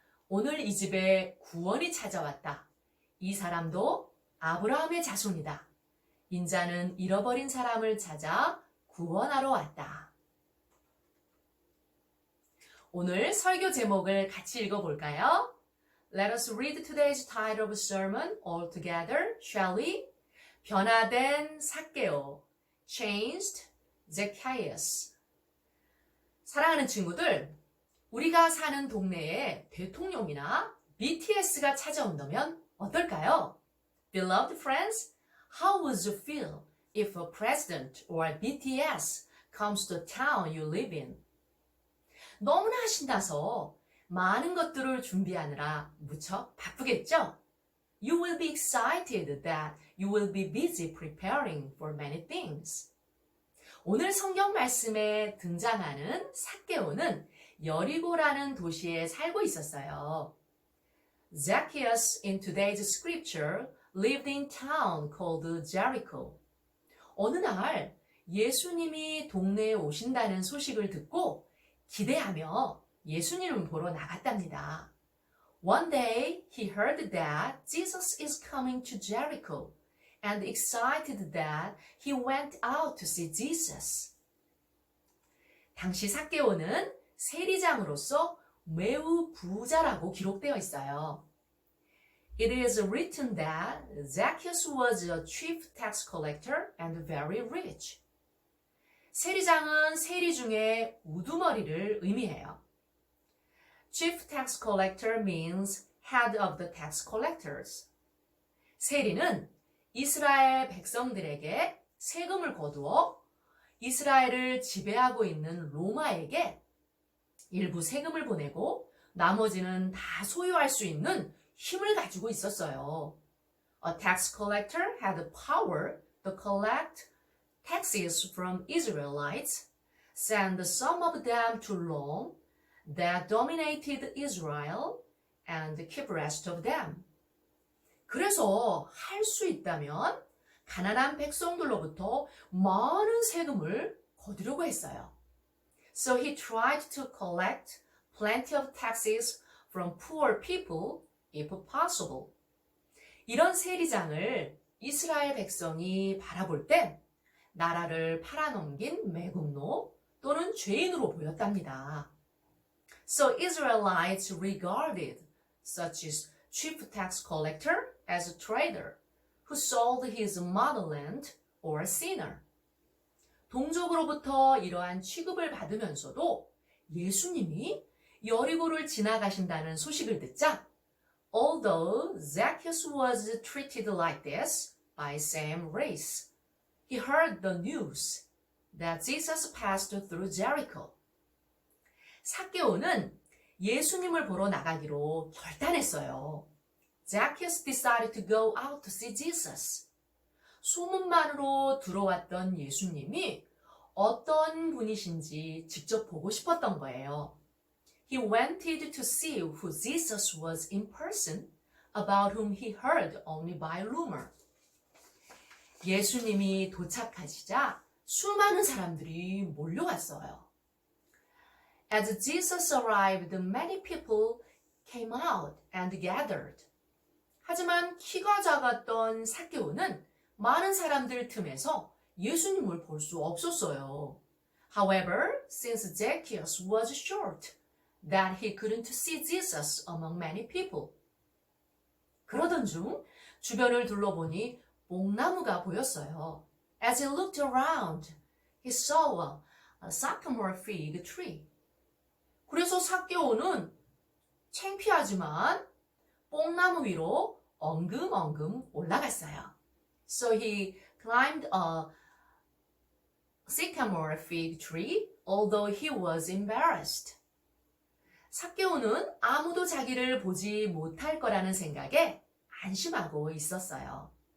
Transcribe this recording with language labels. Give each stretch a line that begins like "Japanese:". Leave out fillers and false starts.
Korean: 오늘 이 집에 구원이 찾아왔다. 이 사람도 아브라함의 자손이다. 인자는 잃어버린 사람을 찾아 구원하러 왔다. 오늘 설교 제목을 같이 읽어볼까요?
English: Let us read today's title of sermon all together, shall we?
Korean: 변화된 삭개오,
English: changed Zacchaeus.
Korean: 사랑하는 친구들, 우리가 사는 동네에 대통령이나 BTS가 찾아온다면 어떨까요?
English: Beloved friends, how would you feel if a president or BTS comes to the town you live in?
Korean: 너무나 신나서 많은 것들을 준비하느라 무척 바쁘겠죠?
English: You will be excited that you will be busy preparing for many things.
Korean: 오늘 성경 말씀에 등장하는 삭개오는 여리고라는 도시에 살고 있었어요.
English: Zacchaeus in today's scripture lived in town called Jericho.
Korean: 어느 날 예수님이 동네에 오신다는 소식을 듣고 기대하며 예수님을 보러 나갔답니다.
English: One day he heard that Jesus is coming to Jericho and excited that he went out to see Jesus.
Korean: 당시 삭개오는 세리장으로서 매우 부자라고 기록되어 있어요.
English: It is written that Zacchaeus was a chief tax collector and very rich.
Korean: 세리장은 세리 중에 우두머리를 의미해요.
English: Chief tax collector means head of the tax collectors.
Korean: 세리는 이스라엘 백성들에게 세금을 거두어 이스라엘을 지배하고 있는 로마에게 일부 세금을 보내고 나머지는 다 소유할 수 있는 힘을 가지고 있었어요.
English: A tax collector had the power to collect taxes from Israelites, send some of them to Rome that dominated Israel, and keep rest of them.
Korean: 그래서 할 수 있다면 가난한 백성들로부터 많은 세금을 거두려고 했어요.
English: So he tried to collect plenty of taxes from poor people if possible.
Korean: 이런 세리장을 이스라엘 백성이 바라볼 때 나라를 팔아넘긴 매국노 또는 죄인으로 보였답니다.
English: So Israelites regarded such as chief tax collector as a trader who sold his motherland or a sinner.
Korean: 동족으로부터 이러한 취급을 받으면서도 예수님이 여리고를 지나가신다는 소식을 듣자
English: Although Zacchaeus was treated like this by same race, he heard the news that Jesus passed through Jericho.
Korean: 삭개오는 예수님을 보러 나가기로 결단했어요.
English: Zacchaeus decided to go out to see Jesus.
Korean: 소문만으로 들어왔던 예수님이 어떤 분이신지 직접 보고 싶었던 거예요.
English: He wanted to see who Jesus was in person, about whom he heard only by rumor.
Korean: 예수님이 도착하시자 수많은 사람들이 몰려왔어요.
English: As Jesus arrived, many people came out and gathered.
Korean: 하지만 키가 작았던 삭개오는 많은 사람들 틈에서 예수님을 볼 수 없었어요.
English: However, since Zacchaeus was short, that he couldn't see Jesus among many people.
Korean: 그러던 중 주변을 둘러보니 뽕나무가 보였어요.
English: As he looked around, he saw a sycamore fig tree.
Korean: 그래서 삭개오는 창피하지만 뽕나무 위로 엉금엉금 올라갔어요.
English: So he climbed a sycamore fig tree, although he was embarrassed.
Korean: 삭개오는 아무도 자기를 보지 못할 거라는 생각에 안심하고 있었어요.